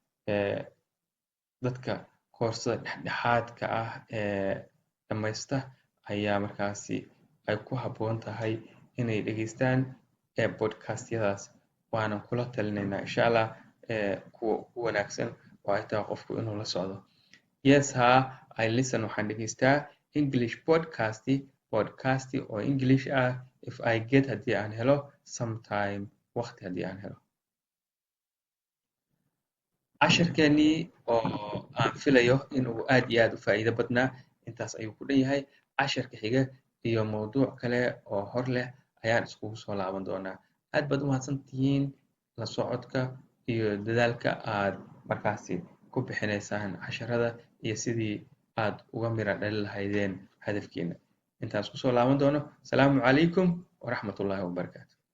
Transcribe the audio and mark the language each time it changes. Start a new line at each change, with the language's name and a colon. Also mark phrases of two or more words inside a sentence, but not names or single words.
Somali: dadka koorsada dhexdhexaadka ah ee dhamaysta ayaa markaasi ay ku habboon tahay inay dhegeystaan podcastyadaas waanan kula talinaynaa
Arabic: insha allah
Somali: kuwa ugu wanaagsan oo ay tahay qofku inuu la socdo
English: yes ha I listen
Somali: waxaan dhegeystaa
English: English podcast
Somali: oo English ah
English: if I get
Somali: haddii aan helo sometime waqti haddii aan helo casharkeenii oo aan filayo inuu aad iyo aad u faa'iido badnaa intaas ayuu ku dhan yahay casharka xiga iyo mowduuc kale oo hor leh ayaan iskugu soo laaban doonaa aad baad u mahadsantihiin la socodka iyo dadaalka aad markaasi ku bixinaysaan casharada iyo sidii aad uga mira dhali lahaydeen hadafkiina intaas kusoo laaban doono
Arabic: السلام عليكم ورحمة الله وبركاته